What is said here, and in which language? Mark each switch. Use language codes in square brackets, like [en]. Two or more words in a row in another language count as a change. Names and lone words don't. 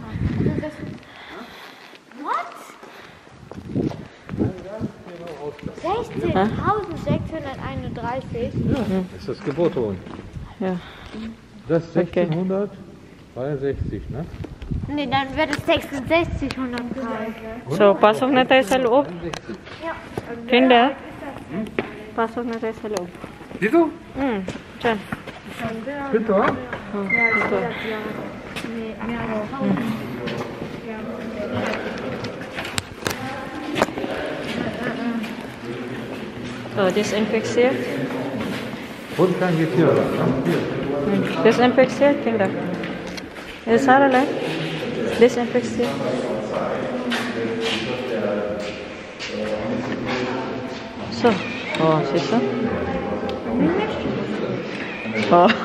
[de] What? 16.631. Ja, das ist das Geburtsjahr. Ja. Das ist 1663, ne? Nee, dann wird es 66 100. So, [tl] pasok na tayo sa loob. Kinder, pasok na tayo sa loob. Dito? Diyan. Dito? Dito. [de] So, desinfiziert. Und kein Getier. Desinfiziert, Kinder. Ist allerlei. Desinfiziert. So. Oh, siehst du? Oh.